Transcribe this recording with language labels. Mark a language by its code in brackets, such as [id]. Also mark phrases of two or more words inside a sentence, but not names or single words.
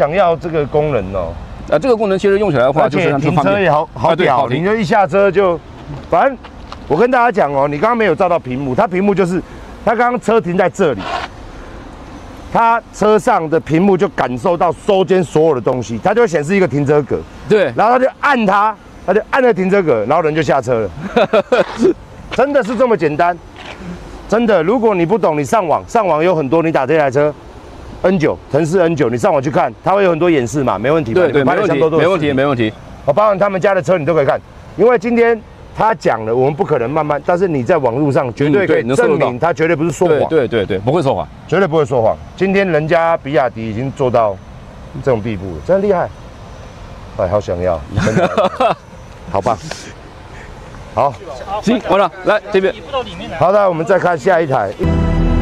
[zh] 我好想要這個功能哦。這個功能其實用起來的話，就是停車也好屌，你就一下车就，反正我跟大家講哦，你刚刚沒有照到屏幕，它屏幕就是它剛剛車停在這裡，它車上的屏幕就感受到周間所有的東西，它就會顯示一個停車格，對，然後他就按了停車格，然後人就下車了，真的是這麼簡單，真的，如果你不懂，你上網有很多，你打這台車。N9，城市 N9，你上網去看，它會有很多演示嘛，沒問題。對，沒問題。包含他們家的車你都可以看，因為今天他講了，我們不可能慢慢，但是你在網絡上絕對可以證明他絕對不是說謊。對，不會說謊，絕對不會說謊。今天人家比亞迪已經做到這種地步了，真的厲害。哎，好想要，真的好棒。好，行，完了，來這邊。好的，我們再看下一台。